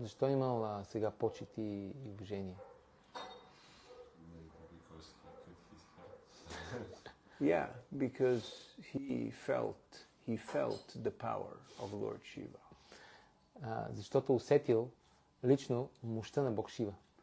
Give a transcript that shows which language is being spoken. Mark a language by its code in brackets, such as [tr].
[bg] Защо имал сега почит и уважение? [en] Yeah, because he felt the power of Lord Shiva. [bg] Защото усетил лично мощта на Бог Шива.